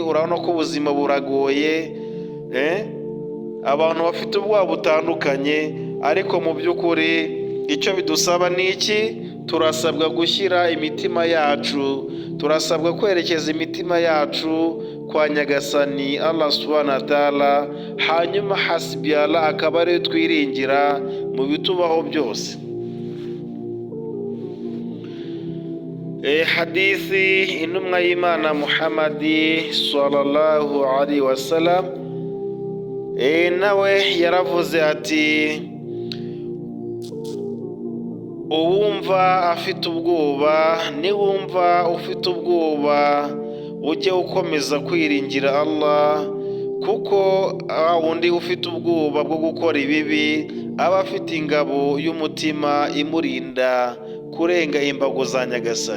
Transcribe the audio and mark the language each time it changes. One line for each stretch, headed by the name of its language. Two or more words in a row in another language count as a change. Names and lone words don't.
Kinyarwanda: Urabona ko ubuzima buragoye, abantu bafite ubwoba butandukanye, ariko mu by'ukuri icyo bidusaba ni iki? Turasabwa gushyira imitima yacu, turasabwa kwerekeza imitima yacu kwa Nyagasani Allah
Arabic: سبحانه وتعالى,
Kinyarwanda: hanyuma
Arabic: حسبي الله
Kinyarwanda: akaba ariyo twiringira mu bitubaho byose. Hadithi intumwa y'Imana Muhammadi
Arabic: صلى الله عليه وسلم
Kinyarwanda: nawe yaravuze ati, uwumva afite ubwoba, niwumva ufite ubwoba ujye ukomeza kwiringira Allah, kuko wundi ufite ubwoba bwo gukora ibibi aba afite ingabo y'umutima imurinda kurenga imbago za Nyagasani.